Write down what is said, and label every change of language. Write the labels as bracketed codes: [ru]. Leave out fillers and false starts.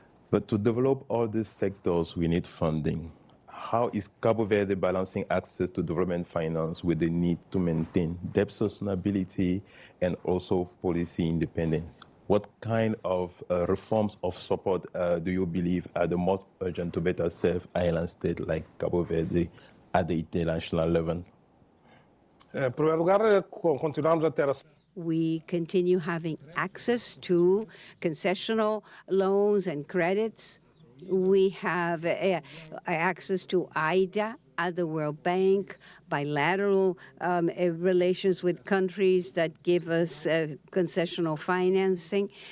[en] But to develop all these sectors, we need funding. How is Cabo Verde balancing access to development finance with the need to maintain debt sustainability and also policy independence? What kind of reforms of support do you believe are the most urgent to better serve island states like Cabo Verde at the international level? [pt] Em primeiro lugar, continuamos a ter [en] We continue having access to concessional loans and credits. We have access to IDA at the World Bank, bilateral relations with countries that give us concessional financing.